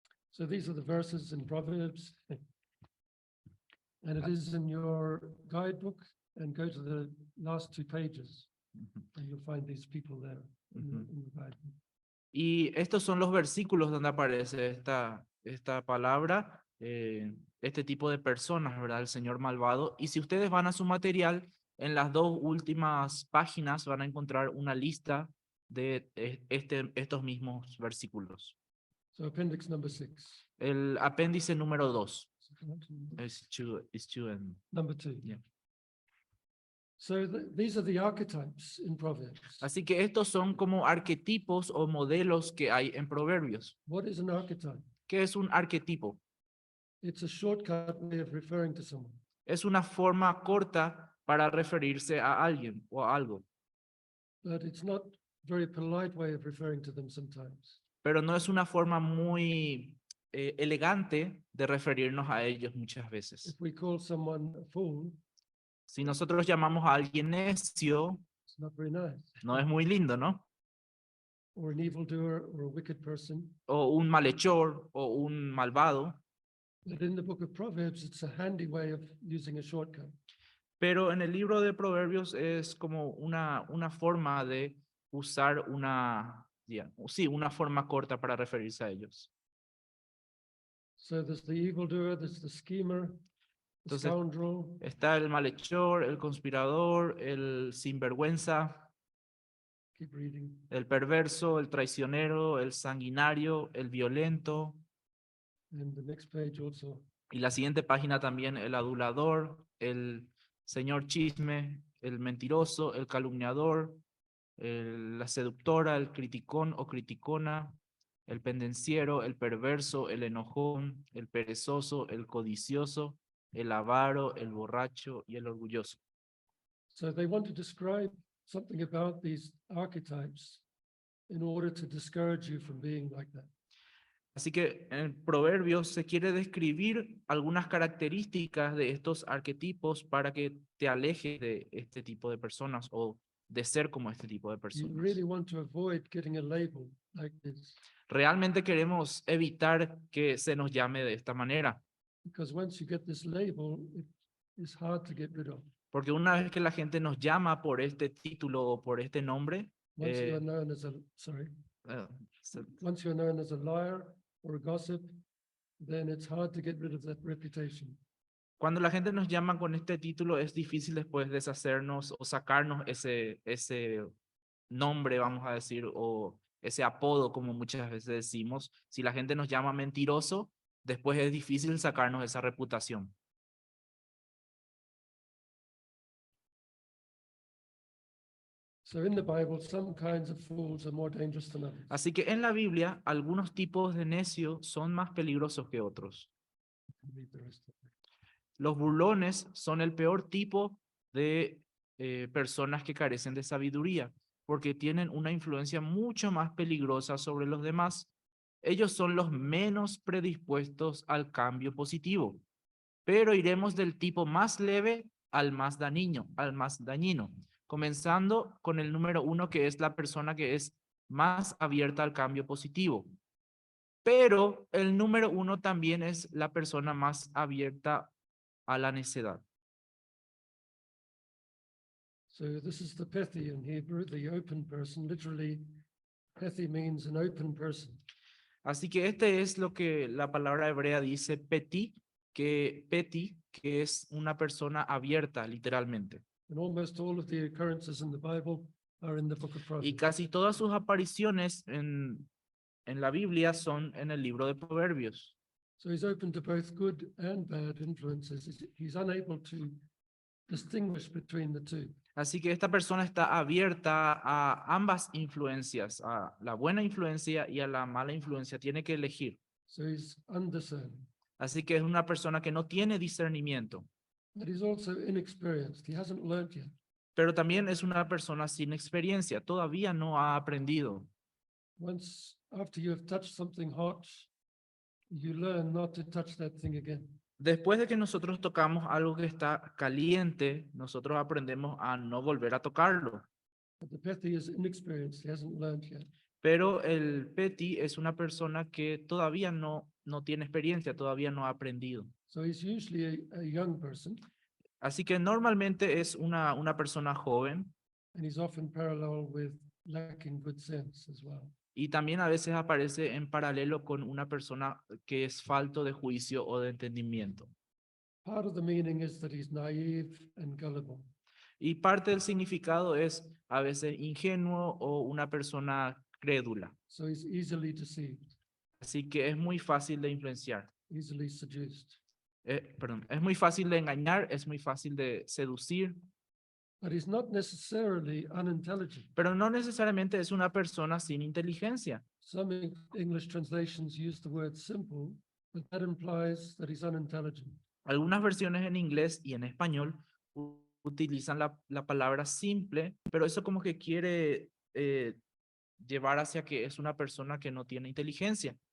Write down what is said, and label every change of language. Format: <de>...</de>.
<en>So these are the verses in Proverbs. And it is in your guidebook, and go to the last 2 pages, and you'll find these people there in the guidebook.</en> <es>Y estos son los versículos donde aparece esta palabra, este tipo de personas, ¿verdad? El señor malvado. Y si ustedes van a su material, en las 2 últimas páginas van a encontrar una lista de estos mismos versículos.</es> <en>So appendix number 6.</en> <es>El apéndice número 2.</es> <en>right? It's two and Number 2. Yeah. So these are the archetypes in Proverbs.</en> <es>Así que estos son como arquetipos o modelos que hay en Proverbios.</es> <en>What is an archetype?</en> <es>¿Qué es un arquetipo?</es> <en>It's a shortcut way of referring to someone.</en> <es>Es una forma corta para referirse a alguien o a algo,</es> <en>But it's not very polite way of referring to them sometimes.</en> <es>pero no es una forma muy elegante de referirnos a ellos muchas veces.</es> <en>If we call someone a fool,</en> <es>Si nosotros llamamos a alguien necio,</es> <en>it's not very nice.</en> <es>no es muy lindo, ¿no?</es> <en>Or an evildoer or a wicked person.</en> <es>O un malhechor o un malvado.</es> <en>But in the book of Proverbs, it's a handy way of using a shortcut.</en> <es>Pero en el libro de Proverbios es como una forma de usar una forma corta para referirse a ellos.</es> <en>So there's the evildoer, there's the schemer, the</en> <es>Entonces,</es> <en>scoundrel,</en> <es>Está el malhechor, el conspirador, el sinvergüenza,</es> <en>keep reading,</en> <es>el perverso, el traicionero, el sanguinario, el violento.</es> <en>and the next page also.</en> <es>Y la siguiente página también el adulador, el señor chisme, el mentiroso, el calumniador, la seductora, el criticón o criticona, el pendenciero, el perverso, el enojón, el perezoso, el codicioso, el avaro, el borracho y el orgulloso.</es> <en>So they want to describe something about these archetypes in order to discourage you from being like that.</en> <es>Así que en Proverbios se quiere describir algunas características de estos arquetipos para que te alejes de este tipo de personas o de ser como este tipo de</es> <en>You</en> <es>personas.</es> <en>really want to avoid getting a label like this,</en> <es>Realmente queremos evitar que se nos llame de esta manera,</es> <en>because once you get this label, it is hard to get rid of.</en> <es>porque una vez que la gente nos llama por este título o por este nombre,</es> <en>Once you Eh, are known as a, sorry, eh, once you're known as a liar or a gossip, then it's hard to get rid of that reputation.</en> <es>cuando la gente nos llama con este título es difícil después deshacernos o sacarnos ese nombre, vamos a decir, o ese apodo, como muchas veces decimos. Si la gente nos llama mentiroso, después es difícil sacarnos esa reputación.</es> <en>So in the Bible, some kinds of fools are more dangerous than others.</en> <es>Así que en la Biblia, algunos tipos de necios son más peligrosos que otros.</es> <en>Read the rest of it.</en> <es>Los burlones son el peor tipo de personas que carecen de sabiduría, porque tienen una influencia mucho más peligrosa sobre los demás. Ellos son los menos predispuestos al cambio positivo, pero iremos del tipo más leve al más dañino, comenzando con el número 1, que es la persona que es más abierta al cambio positivo. Pero el número 1 también es la persona más abierta a la necedad.</es> <en>So this is the Pethi in Hebrew, the open person. Literally, Pethi means an open person.</en> <es>Así que este es lo que la palabra hebrea dice peti, que es una persona abierta, literalmente.</es> <en>And almost all of the occurrences in the Bible are in the book of</en> <es>Y</es> <en>Proverbs.</en> <es>casi todas sus apariciones en la Biblia son en el libro de Proverbios.</es> <en>So he's open to both good and bad influences. He's unable to distinguish between the two.</en> <es>Así que esta persona está abierta a ambas influencias, a la buena influencia y a la mala influencia. Tiene que elegir.</es> <en>So he's undiscerning.</en> <es>Así que es una persona que no tiene discernimiento,</es> <en>But he's also inexperienced. He hasn't learned yet.</en> <es>pero también es una persona sin experiencia. Todavía no ha aprendido.</es> <en>Once after you have touched something hot, you learn not to touch that thing again.</en> <es>Después de que nosotros tocamos algo que está caliente, nosotros aprendemos a no volver a tocarlo.</es> <en>But the Pethi is inexperienced. He hasn't learned yet.</en> <es>Pero el Peti es una persona que todavía no tiene experiencia, todavía no ha aprendido.</es> <en>So he's usually a young person,</en> <es>Así que normalmente es una persona joven</es> <en>and he's often parallel with lacking good sense as well.</en> <es>y también a veces aparece en paralelo con una persona que es falto de juicio o de entendimiento.</es> <en>Part of the meaning is that he's naive and gullible.</en> <es>Y parte del significado es a veces ingenuo o una persona crédula.</es> <en>So he's easily deceived,</en> <es>Así que es muy fácil de influenciar.</es> <en>easily seduced.</en> <es>Perdón, es muy fácil de engañar, es muy fácil de seducir,</es> <en>but he's not necessarily unintelligent.</en> <es>pero no necesariamente es una persona sin inteligencia.</es> <en>Some English translations use the word simple, but that implies that he's unintelligent.</en> <es>Algunas versiones en inglés y en español utilizan la palabra simple, pero eso como que quiere llevar hacia que es una persona que no tiene inteligencia.</es>